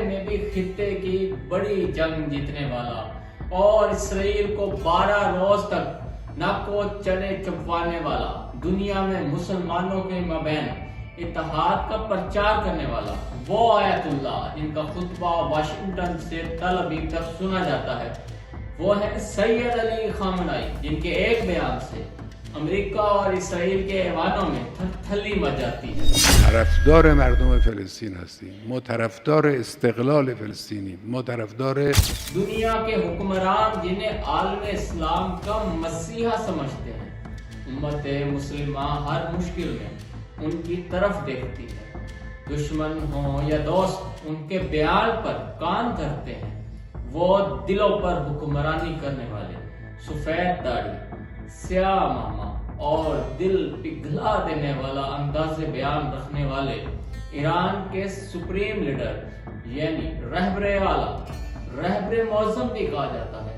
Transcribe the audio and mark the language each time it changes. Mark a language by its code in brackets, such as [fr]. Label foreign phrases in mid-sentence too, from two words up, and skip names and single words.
[ur] میں بھی خطے کی بڑی جنگ جیتنے والا اور اسرائیل کو 12 روز تک ناک و چنے چبوانے والا، دنیا میں مسلمانوں کے مابین اتحاد کا پرچار کرنے والا، وہ آیت اللہ جن کا خطبہ واشنگٹن سے تل ابیب تک سنا جاتا ہے، وہ ہے سید علی خامنه‌ای جن کے ایک بیان سے امریکہ اور اسرائیل کے ایوانوں میں تھلی مچ جاتی ہے۔ [fa] طرفدار مردم فلسطین هستیم، ما طرفدار استقلال فلسطینیم، ما طرفدار [ur] دنیا کے حکمران جنہیں عالم اسلام کا مسیحا سمجھتے ہیں، امت مسلمہ ہر مشکل میں ان کی طرف دیکھتی ہے، دشمن ہوں یا دوست ان کے بیان پر کان دھرتے ہیں، وہ دلوں پر حکمرانی کرنے والے، سفید داڑھی، سیاہ ماما اور دل پگھلا دینے والا انداز بیان رکھنے والے ایران کے [en] سپریم لیڈر [ur] یعنی رہبر اعلیٰ، رہبر معظم بھی کہا جاتا ہے۔